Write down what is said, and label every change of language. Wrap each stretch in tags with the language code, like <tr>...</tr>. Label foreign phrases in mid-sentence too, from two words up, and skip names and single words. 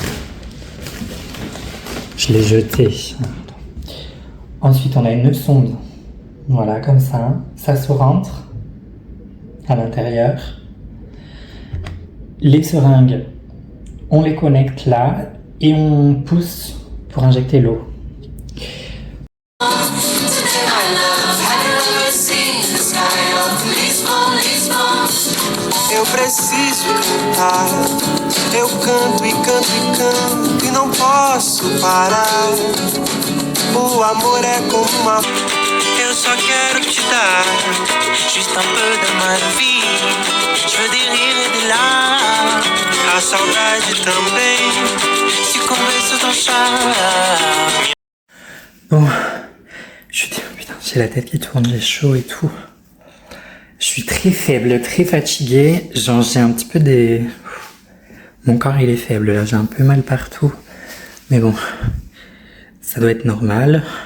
<fr>Je l'ai jetée. Ensuite, on a une sonde. Voilà, comme ça. Ça se rentre à l'intérieur. Les seringues, on les connecte là et on pousse pour injecter l'eau.</fr> <pt>Eu preciso cantar, eu canto e canto e canto e não posso parar. O amor é como uma... Eu só quero te dar</pt> <fr>juste un peu de ma vie. Je veux des rires et des larmes,</fr> <pt>a saudade também se convence</pt> <fr>ton charme. Bon, putain, j'ai la tête qui tourne, j'ai chaud et tout. Je suis très faible, très fatiguée. Genre, j'ai un petit peu des... Mon corps, il est faible, là. J'ai un peu mal partout. Mais bon, ça doit être normal.</fr>